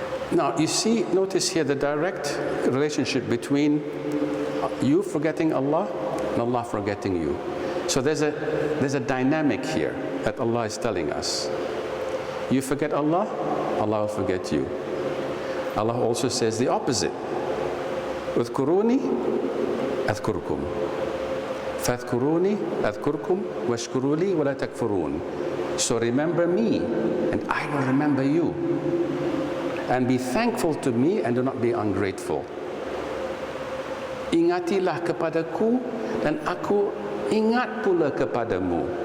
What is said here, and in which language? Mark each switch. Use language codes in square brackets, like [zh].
[en] Now, you see, notice here the direct relationship between you forgetting Allah and Allah forgetting you. So there's a dynamic here that Allah is telling us. You forget Allah, Allah will forget you. Allah also says the opposite. [ar] اذكروني أذكركم فاذكروني أذكركم واشكروا لي ولا تكفرون. [en] So remember me and I will remember you. And be thankful to me and do not be ungrateful. [ms] Ingatilah kepadaku dan aku ingat pula kepadamu.